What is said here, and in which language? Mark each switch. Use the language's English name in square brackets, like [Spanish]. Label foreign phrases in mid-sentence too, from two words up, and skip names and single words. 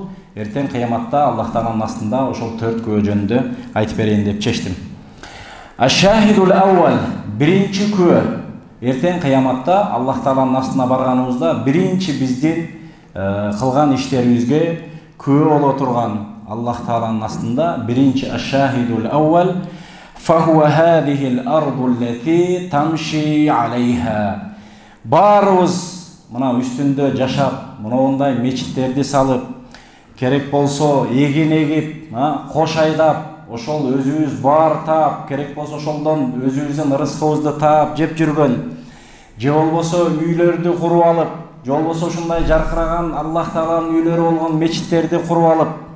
[Kyrgyz] Эртең кыяматта Аллах Тааланын астында ошол 4 күбө жөнүндө айтып берейин деп чечтим. [Arabic] الشاهد الأول, [Kyrgyz] биринчи күбө. Эртең кыяматта Аллах Тааланын астына барганыбызда биринчи биздин кылган иштерибизге күбө боло турган Аллах Тааланын астында биринчи [Arabic] الشاهد الأول فهو هذه الأرض التي تمشي عليها. [Kyrgyz] Барыбыз мына үстүндө жашап, мындай мечиттерди салып, керек болсо эгин эгип, кош айдап, ошол өзүбүз баар таап, керек болсо ошолдон өзүбүздүн рызкыбызды таап жеп жүргөн, же болбосо үйлөрдү куруп алып, же болбосо ушундай жаркыраган Аллах Тааланын үйлөрү болгон мечиттерди куруп алып,